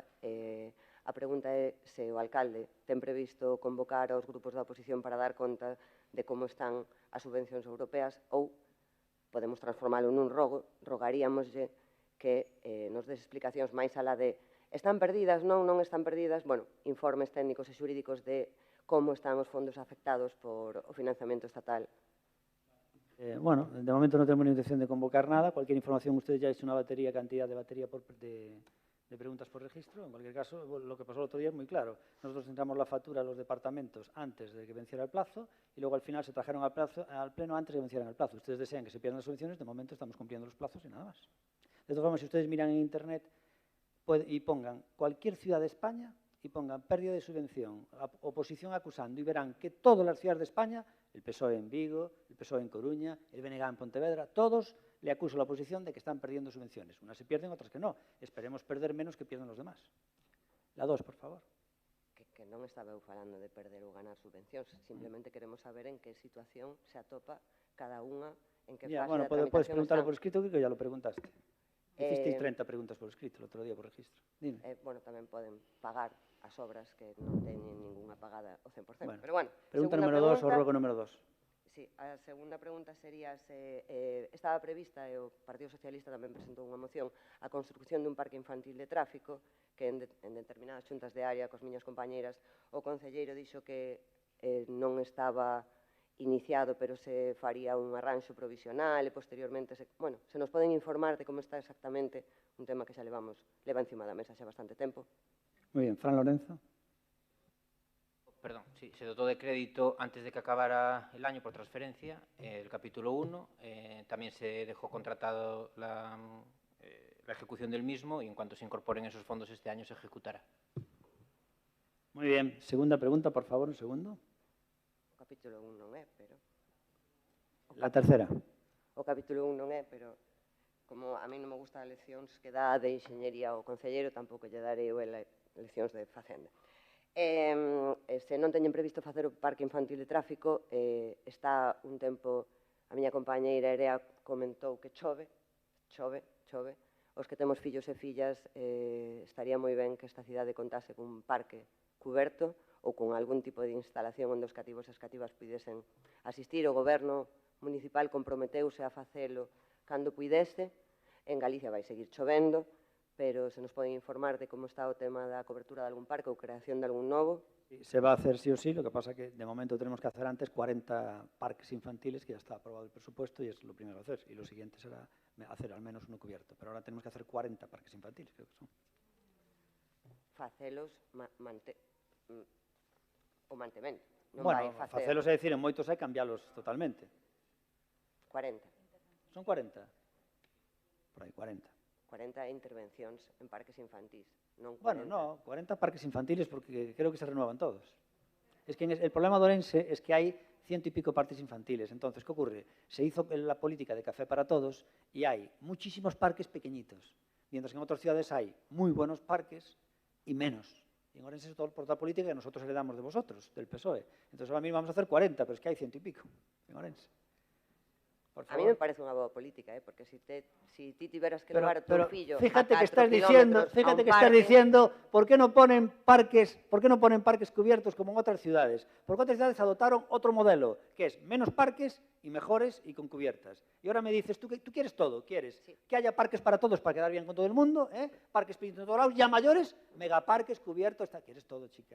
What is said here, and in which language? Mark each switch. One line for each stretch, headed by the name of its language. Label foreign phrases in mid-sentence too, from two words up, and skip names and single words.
Galician: A pregunta é se o alcalde ten previsto convocar aos grupos da oposición para dar conta de como están as subvencións europeas ou podemos transformalo nun rogo, rogaríamoslle que nos des explicacións máis alá de están perdidas, non están perdidas, bueno, informes técnicos e xurídicos de como están os fondos afectados por o financiamento estatal.
Spanish: Bueno, de momento no tenemos ni intención de convocar nada. Cualquier información, ustedes ya han hecho una cantidad de batería de preguntas por registro. En cualquier caso, lo que pasó el otro día es muy claro. Nosotros entramos la factura a los departamentos antes de que venciera el plazo y luego al final se trajeron al Pleno antes de que vencieran el plazo. Ustedes desean que se pierdan las subvenciones, de momento estamos cumpliendo los plazos y nada más. De todas formas, si ustedes miran en Internet y pongan cualquier ciudad de España y pongan pérdida de subvención, oposición acusando y verán que todas las ciudades de España, el PSOE en Vigo, el PSOE en Coruña, el BNG en Pontevedra, todos le acusan a la oposición de que están perdiendo subvenciones. Unas se pierden, otras que no. Esperemos perder menos que pierdan los demás. La 2, por favor.
Galician: Que non estaba eu falando de perder ou ganar subvencións, simplemente queremos saber en que situación se atopa cada unha, en que fase
Spanish: Bueno,
Galician: da tramitación
Spanish: puedes preguntarlo
Galician: está.
Spanish: por escrito, que ya lo preguntaste. Hicisteis 30 preguntas por escrito el otro día por registro. Dime. Bueno,
Galician: tamén poden pagar as obras que non teñen ninguna pagada ao 100%. Bueno, pero bueno, pregunta número 2 o rogo número 2. Sí, a segunda pregunta sería se estaba prevista, e o Partido Socialista tamén presentou unha moción, a construcción dun parque infantil de tráfico, que en determinadas xuntas de área, cos miñas compañeiras, o concelleiro dixo que non estaba iniciado, pero se faría un arranxo provisional e posteriormente, se nos poden informar de como está exactamente un tema que xa leva encima da mesa xa bastante tempo.
Spanish: Muy bien, Fran Lorenzo. Perdón, sí, se dotó de crédito antes de que acabara el año por transferencia, el capítulo 1, también se dejó contratado la ejecución del mismo y en cuanto se incorporen esos fondos este año se ejecutará. Muy bien, segunda pregunta, por favor, un segundo.
Galician: O capítulo 1 non é, pero...
Spanish: La tercera.
Galician: O capítulo 1 non é, pero como a mí non me gusta as leccións que dá de enxeñería ao concelleiro, tampouco lle darei eu leccións de facenda. Se non teñen previsto facer o parque infantil de tráfico, está un tempo, a miña compañeira Erea comentou que chove, os que temos fillos e fillas, estaría moi ben que esta cidade contase cun parque cuberto ou con algún tipo de instalación onde os cativos e as cativas puidesen asistir. O goberno municipal comprometeuse a facelo cando puidese. En Galicia vai seguir chovendo, pero se nos pode informar de como está o tema da cobertura de algún parque ou creación de algún novo.
Spanish: Se va a hacer sí o sí, lo que pasa que de momento tenemos que hacer antes 40 parques infantiles, que ya está aprobado el presupuesto y es lo primero a hacer. Y lo siguiente será hacer al menos uno cubierto. Pero ahora tenemos que hacer 40 parques infantiles, creo que son.
Galician: Facelos o mantemento. Non Bueno, vai facer facelos é dicir, en moitos hai cambialos totalmente. 40. Son 40? Por aí, 40. 40 intervencións en parques infantís, non 40.
Spanish: Bueno, no, 40 parques infantiles porque creo que se renuevan todos. Es que el problema de Ourense es que hay 100 y pico parques infantiles. Entonces, ¿qué ocurre? Se hizo la política de café para todos y hay muchísimos parques pequeñitos, mientras que en otras ciudades hay muy buenos parques y menos. Y en Ourense es todo por otra política que nosotros heredamos de vosotros, del PSOE. Entonces ahora mismo vamos a hacer 40, pero es que hay 100 y pico en Ourense.
Galician: A mí me parece unha boa política, porque si ti tiveras que levar a tu fillo
Spanish: fíjate a 4 que estás diciendo, ¿por qué no ponen parques cubiertos como en otras ciudades? Porque otras ciudades adoptaron otro modelo, que es menos parques y mejores y con cubiertas. Y ahora me dices, tú quieres todo, quieres que haya parques para todos para quedar bien con todo el mundo, parques pequeños de todos lados, ya mayores, megaparques cubiertos, quieres todo, chica.